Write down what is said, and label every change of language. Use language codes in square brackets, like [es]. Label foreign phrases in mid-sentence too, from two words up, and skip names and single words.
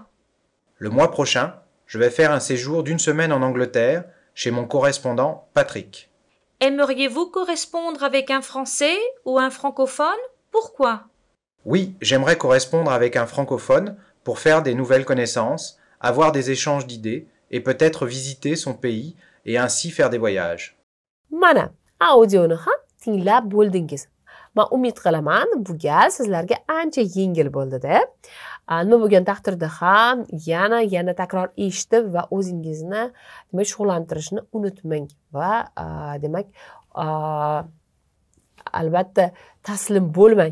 [fr] Le mois prochain, je vais faire un séjour d'une semaine en Angleterre chez mon correspondant Patrick. Aimeriez-vous correspondre avec un Français ou un francophone? Pourquoi? Oui, j'aimerais correspondre avec un francophone pour faire des nouvelles connaissances, avoir des échanges d'idées et peut-être visiter son pays et ainsi faire des voyages. [uz] Mana audioni ham tinglab bo'ldingiz. Men umid qilaman, bu gal sizlarga ancha yengil bo'ldi-da. Nima bo'lgan taqdirda ham yana takror eshitib va o'zingizni demak shug'ullantirishni unutmang va demak albatta taslim bo'lmang.